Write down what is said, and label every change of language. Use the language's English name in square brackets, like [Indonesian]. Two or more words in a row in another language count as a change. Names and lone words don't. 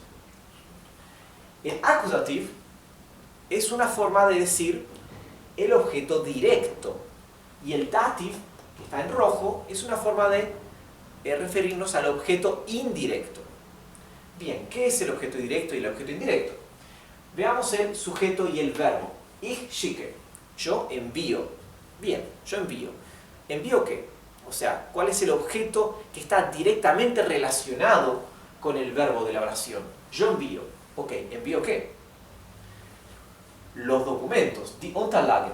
[Spanish] El accusative es una forma de decir el objeto directo y el dative, que está en rojo, es una forma de referirnos al objeto indirecto. Bien, ¿qué es el objeto directo y el objeto indirecto? Veamos el sujeto y el verbo. [German] Ich schicke. [Spanish] Yo envío. Bien, yo envío. ¿Envío qué? O sea, ¿cuál es el objeto que está directamente relacionado con el verbo de la oración? Yo envío. Ok, ¿envío qué? Los documentos. [German] Die Unterlagen.